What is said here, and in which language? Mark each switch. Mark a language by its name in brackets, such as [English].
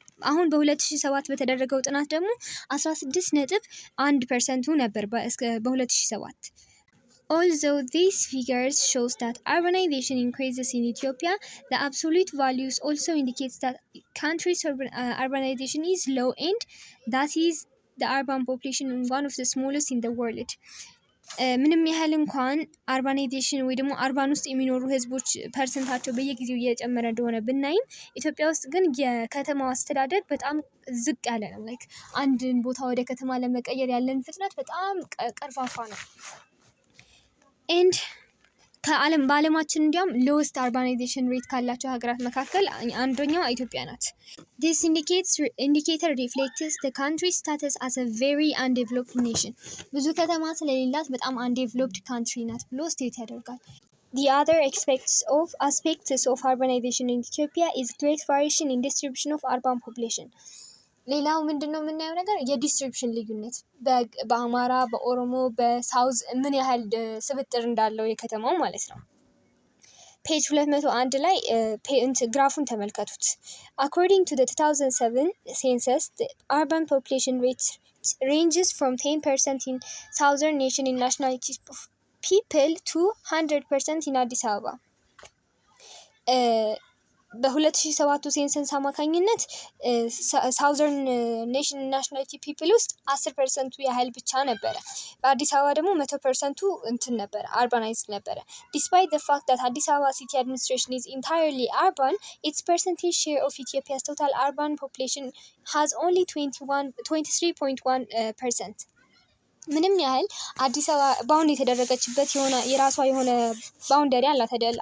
[Amharic] አሁን በ2007 በተደረገው ጥናት ደግሞ 16.1%ቱ ነበር በ2007። [English] Although these figures shows that urbanization increases in Ethiopia, the absolute values also indicates that country's urbanization is low and that is the urban population one of the smallest in the world. [Amharic] ምንም ያህል እንኳን አርባናይዜሽን ወይ ደግሞ አርባን ውስጥ የሚኖሩ ህዝቦች ፐርሰንታቸው በየጊዜው እየጨመረ እንደሆነ ብናይም ኢትዮጵያ ውስጥ ግን የከተማው አስተዳደር በጣም ዝቅ ያለ ነው። ላይክ አንድን ቦታ ወደ ከተማ ለመቀየር ያለን ፍጥነት በጣም ቀርፋፋ ነው። ኤንድ በዓለማችን እንዲያውም ሎወስት አርባናይዜሽን ሬት ካላቸው ሀገራት መካከል አንደኛው ኢትዮጵያ ናት። [English] This indicator reflects the country's status as a very undeveloped nation. [Amharic] ብዙ ከተማ ስለሌላት በጣም undeveloped country ናት ብሎ ስቴት ያደርጋል። [English] The other aspects of urbanization in Ethiopia is great variation in distribution of urban population. [Amharic] ሌላው ምንድነው የምናየው ነገር የዲስትሪቢዩሽን ልዩነት በአማራ፣ በኦሮሞ፣ በሳውዝ ምን ያህል ስብጥር እንዳለው የከተማው ማለት ነው። ፔጅ 201 ላይ ግራፉን ተመልከቱት። [English] According to the 2007 census, the urban population rate ranges from 10% in southern nation in nationality of people to 100% in Addis Ababa. [Amharic] በ2007 ሴንሰስ አማካኝነት ሳውዘርን ኔሽን ናሽናሊቲ ፒፕል ውስጥ 10% ያህል ብቻ ነበረ። በአዲስ አበባ ደግሞ 100%ቱ እንትን ነበረ አርባናይዝድ ነበረ። [English] Despite the fact that Addis Ababa city administration is entirely urban, its percentage share of Ethiopia's total urban population has only 23.1%. [Amharic] ምንም ያህል አዲስ አበባ ባውንድ የተደረገችበት የራሷ የሆነ ባውንደሪ አላት አይደል?